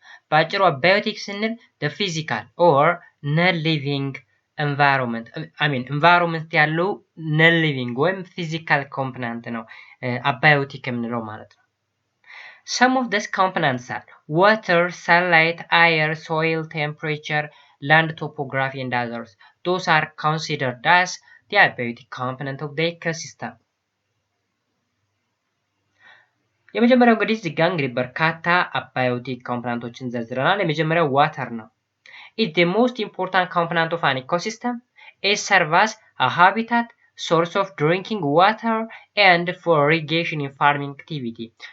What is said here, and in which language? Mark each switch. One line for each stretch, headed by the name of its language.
Amharic: በአጭሩ አባዮቲክ ስንል
English: the physical or non-living environment environment
Amharic: ያለው
English: non-living
Amharic: ወይም
English: physical component
Amharic: ነው አባዮቲክ የምንለው ማለት ነው።
English: Some of these components are water, sunlight, air, soil, temperature, land topography, and others. Those are considered as the abiotic component of the ecosystem.
Amharic: የመጀመሪያው እንግዲህ እዚህ ጋር እንግዲህ በርካታ አባዮቲክ ኮምፖነንቶችን ዘርዝረናል። የመጀመሪያው ዋተር ነው።
English: It's the most important component of an ecosystem. It serves as a habitat, source of drinking water, and for irrigation in farming activity.